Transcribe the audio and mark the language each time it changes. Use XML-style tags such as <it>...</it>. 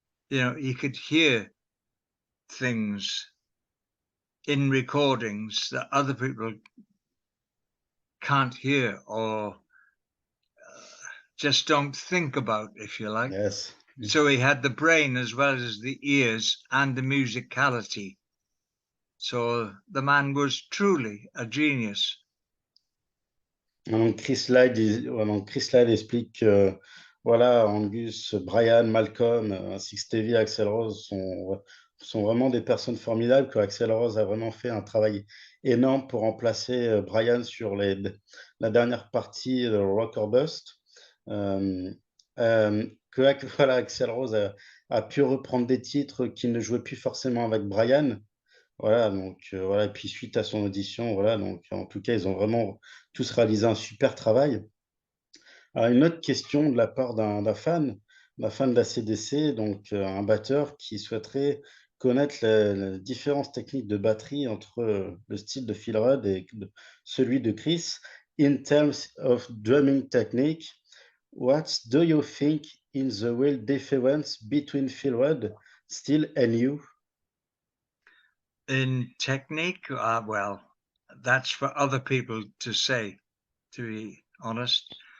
<en>You know, he could hear things in recordings that other people can't hear or just don't think about, if you like. Yes. So he had the brain as well as the ears and the musicality. So the man was truly a genius.</en> <fr>Donc Chris Slade explique que voilà, Angus, Brian, Malcolm, ainsi que Stevie, Axl Rose sont vraiment des personnes formidables, que Axl Rose a vraiment fait un travail énorme pour remplacer Brian sur la dernière partie de Rock or Bust. Euh, voilà, Axl Rose a pu reprendre des titres qu'il ne jouait plus forcément avec Brian. Voilà, donc voilà, et puis suite à son audition, voilà, donc en tout cas, ils ont vraiment tous réalisé un super travail. Alors, une autre question de la part d'un fan d'ACDC, donc un batteur qui souhaiterait connaître la différence technique de batterie entre le style de Phil Rudd et celui de Chris.</fr> <en>In terms of drumming technique, what do you think is the real difference between Phil Rudd style and you? In technique, well, that's for other people to say, to be honest.</en>